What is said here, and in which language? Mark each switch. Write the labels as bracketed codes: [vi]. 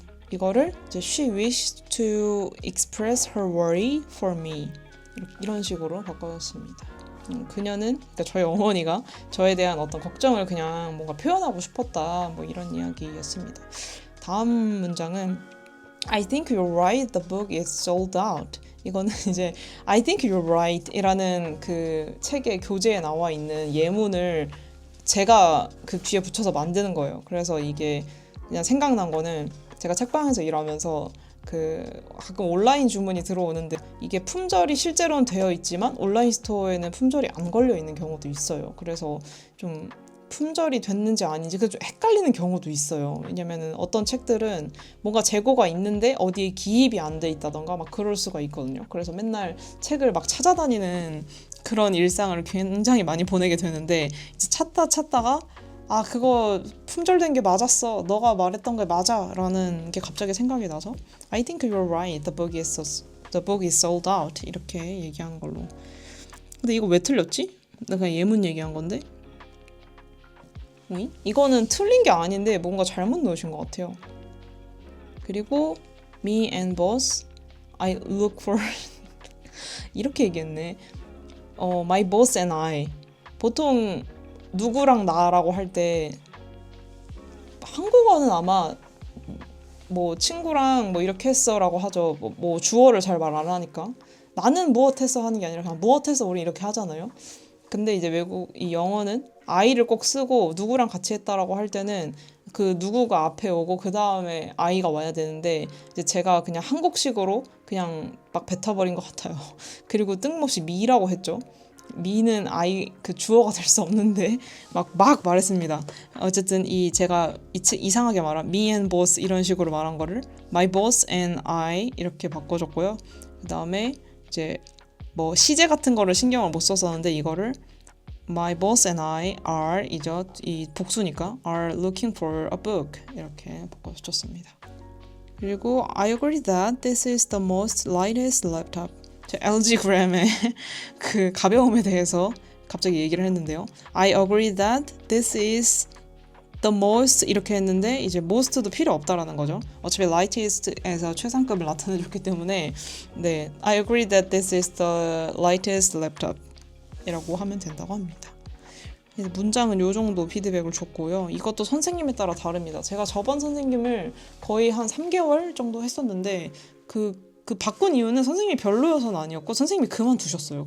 [ko] 이거를 이제 [en] she wished to express her worry for me [ko] 이런 식으로 바꿔줬습니다. 그녀는 그러니까 저희 어머니가 저에 대한 어떤 걱정을 그냥 뭔가 표현하고 싶었다 뭐 이런 이야기였습니다. 다음 문장은 [en] I think you're right. The book is sold out. [ko] 이거는 이제 [en] I think you're right [ko] 이라는 그 책의 교재에 나와 있는 예문을 제가 그 뒤에 붙여서 만드는 거예요. 그래서 이게 그냥 생각난 거는 제가 책방에서 일하면서 가끔 온라인 주문이 들어오는데 이게 품절이 실제로는 되어 있지만 온라인 스토어에는 품절이 안 걸려 있는 경우도 있어요. 그래서 좀 품절이 됐는지 아닌지 좀 헷갈리는 경우도 있어요. 왜냐면은 어떤 책들은 뭔가 재고가 있는데 어디에 기입이 안 돼 있다던가 막 그럴 수가 있거든요. 그래서 맨날 책을 막 찾아다니는 그런 일상을 굉장히 많이 보내게 되는데 이제 찾다가 그거 품절된 게 맞았어. 너가 말했던 게 맞아. 라는 게 갑자기 생각이 나서 [en] I think you're right. The book is sold out. [ko] 이렇게 얘기한 걸로. 근데 이거 왜 틀렸지? 나 그냥 예문 얘기한 건데. 이거는 틀린 게 아닌데 뭔가 잘못 넣으신 것 같아요. 그리고 [en] me and boss, I look for [ko] 이렇게 얘기했네. [en] my boss and I. [ko] 보통 누구랑 나라고 할 때 한국어는 아마 뭐 친구랑 뭐 이렇게 했어라고 하죠. 뭐 주어를 잘 말 안 하니까 나는 무엇 했어 하는 게 아니라 그냥 무엇 했어 우리 이렇게 하잖아요. 근데 이제 이 영어는 I를 꼭 쓰고 누구랑 같이 했다라고 할 때는 그 누구가 앞에 오고 그 다음에 I가 와야 되는데 이제 제가 그냥 한국식으로 그냥 막 뱉어버린 것 같아요. 그리고 뜬금없이 me라고 했죠. me는 I 그 주어가 될 수 없는데 막 말했습니다. 어쨌든 제가 이상하게 말한 [en] me and boss [ko] 이런 식으로 말한 거를 [en] my boss and I [ko] 이렇게 바꿔줬고요. 그 다음에 이제 뭐 시제 같은 거를 신경을 못 썼었는데 이거를 [en] my boss and I are [ko] 이 복수니까 [en] are looking for a book [ko] 이렇게 바꿔줬습니다. 그리고 [en] I agree that this is the most lightest laptop. [ko] LG 그램의 그 가벼움에 대해서 갑자기 얘기를 했는데요. [en] I agree that this is the most [ko] 이렇게 했는데 이제 most도 필요 없다라는 거죠. 어차피 lightest에서 최상급을 나타내줬기 때문에 네, [en] I agree that this is the lightest laptop [ko] 이라고 하면 된다고 합니다. 문장은 요 정도 피드백을 줬고요. 이것도 선생님에 따라 다릅니다. 제가 저번 선생님을 거의 한 3개월 정도 했었는데 그 바꾼 이유는 선생님이 별로여서는 아니었고 선생님이 그만두셨어요.